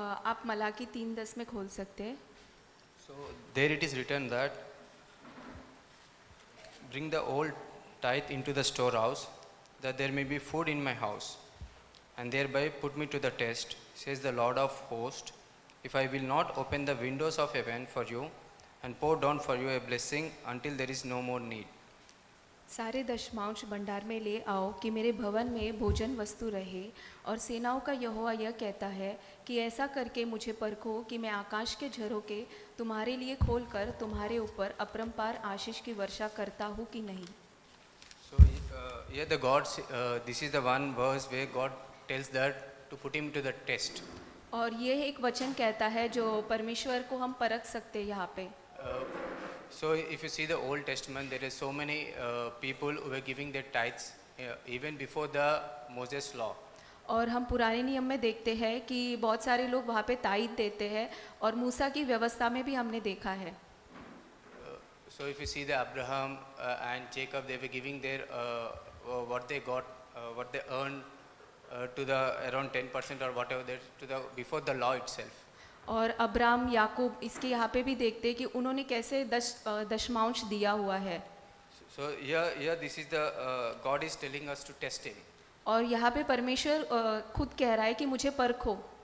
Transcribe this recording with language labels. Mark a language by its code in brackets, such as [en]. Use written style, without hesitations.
[hi] आप मलाकी 3:10 में खोल सकते हैं। [en] So there it is written that bring the old tithe into the storehouse, that there may be food in my house, and thereby put me to the test, says the Lord of hosts, if I will not open the windows of heaven for you and pour down for you a blessing until there is no more need. [hi] सारे दशमांश भंडार में ले आओ कि मेरे भवन में भोजन वस्तु रहे, और सेनाओं का यहोवा यह कहता है कि ऐसा करके मुझे परखो कि मैं आकाश के झरोके तुम्हारे लिए खोलकर तुम्हारे ऊपर अपरंपार आशीष की वर्षा करता हूँ कि नहीं। [en] So here the God, this is the one verse where God tells that to put him to the test. [hi] और ये एक वचन कहता है जो परमेश्वर को हम परख सकते हैं यहाँ पे। [en] So if you see the Old Testament, there are so many people who were giving their tithes even before the Moses law. [hi] और हम पुराने नियम में देखते हैं कि बहुत सारे लोग वहाँ पे ताईद देते हैं, और मूसा की व्यवस्था में भी हमने देखा है। [en] So if you see the Abraham and Jacob, they were giving their what they got, what they earned to the around 10% or whatever they to the before the law itself. [hi] और अब्राम याकूब इसके यहाँ पे भी देखते हैं कि उन्होंने कैसे दशमांश दिया हुआ है। [en] So here this is the God is telling us to test him. [hi] और यहाँ पे परमेश्वर खुद कह रहा है कि मुझे परखो।